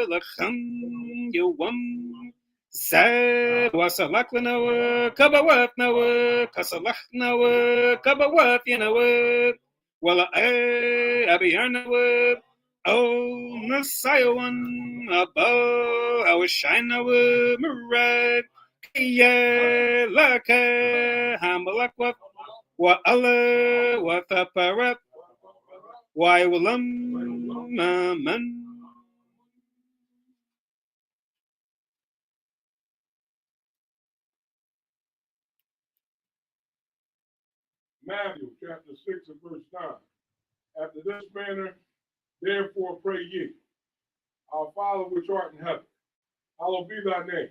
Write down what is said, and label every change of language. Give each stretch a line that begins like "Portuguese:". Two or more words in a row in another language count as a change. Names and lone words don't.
English: Lacham Yawam Zed wasalak nawe kabawat nawe kasalach nawe kabawat yanawe wala abiyar nawe oh nasayawan abo awashine nawe murad kaya laka hamalakwat wa ala wa taparat wa walam man. Matthew chapter 6 and verse 9. After this manner, therefore pray ye, Our Father which art in heaven, hallowed be thy name.